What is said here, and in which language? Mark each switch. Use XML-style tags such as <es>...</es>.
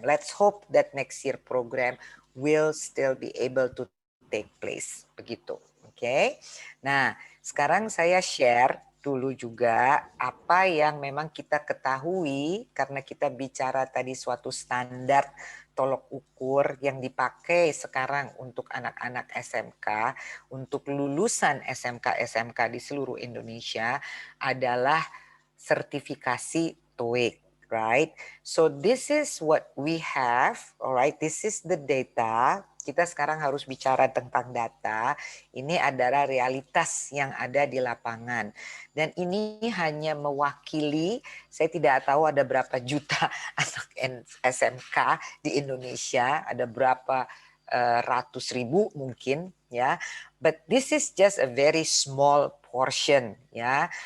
<en>Let's hope that next year program will still be able to take place</en> <id>begitu. Oke. Nah, sekarang saya share dulu juga apa yang memang kita ketahui karena kita bicara tadi suatu standar tolok ukur yang dipakai sekarang untuk anak-anak SMK, untuk lulusan SMK di seluruh Indonesia adalah sertifikasi TOEIC, right?</id> <en>So this is what we have, alright, this is the data.</en> <id>Kita sekarang harus bicara tentang data. Ini adalah realitas yang ada di lapangan. Dan ini hanya mewakili, saya tidak tahu ada berapa juta anak SMK di Indonesia, ada berapa ratus ribu mungkin ya.</id> <en>But this is just a very small portion ya.</en>